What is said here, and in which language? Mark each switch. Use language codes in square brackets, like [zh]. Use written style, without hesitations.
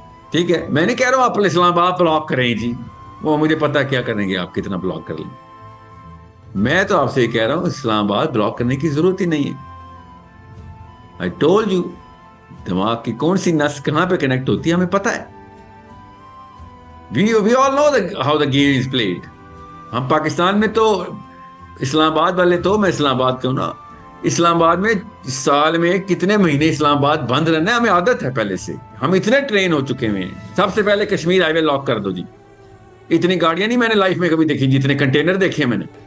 [ur] ٹھیک ہے، میں نہیں کہہ رہا ہوں آپ اسلام آباد بلاک کریں جی، وہ مجھے پتا کیا کریں گے آپ، کتنا بلاک کر لیں. میں تو آپ سے یہ کہہ رہا ہوں اسلام آباد بلاک کرنے کی ضرورت ہی نہیں ہے. [en] I told you [ur] دماغ کی کون سی نس کہاں پہ کنیکٹ ہوتی ہے ہمیں پتا ہے. [en] We all know how the game is played. [ur] ہم پاکستان میں تو اسلام آباد والے تو، میں اسلام آباد کہوں نا، اسلام آباد میں سال میں کتنے مہینے اسلام آباد بند رہنا ہے، ہمیں عادت ہے پہلے سے. ہم اتنے ٹرین ہو چکے ہیں. سب سے پہلے کشمیر ہائی وے لاک کر دو جی. اتنی گاڑیاں نہیں میں نے لائف میں کبھی دیکھی جتنے کنٹینر دیکھے میں نے.